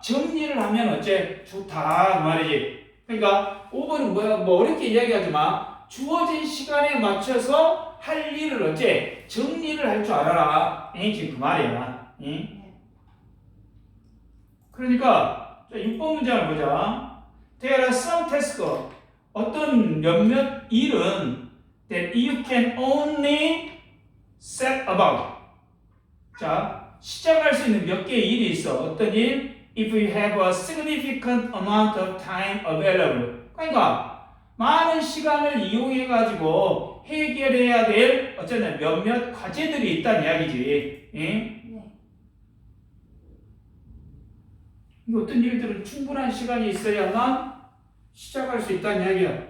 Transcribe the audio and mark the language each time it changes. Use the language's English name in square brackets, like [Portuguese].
[Korean] 정리를 하면 어째? 좋다 그 말이지. 그러니까 5번은 뭐 어렵게 이야기하지 마. 주어진 시간에 맞춰서 할 일을 어째? 정리를 할 줄 알아라. 지금 그 말이야. 그러니까 6번 문장을 보자. [English] There are some tasks. [Korean] 어떤 몇몇 일은 [English] that you can only set about. [Korean] 자, 시작할 수 있는 몇 개의 일이 있어. 어떤 일? [English] If you have a significant amount of time available. [Korean] 그러니까 많은 시간을 이용해 가지고 해결해야 될 어쩌면 몇몇 과제들이 있다는 이야기지. 예? 네. 이 어떤 일들은 충분한 시간이 있어야만 시작할 수 있다는 이야기야.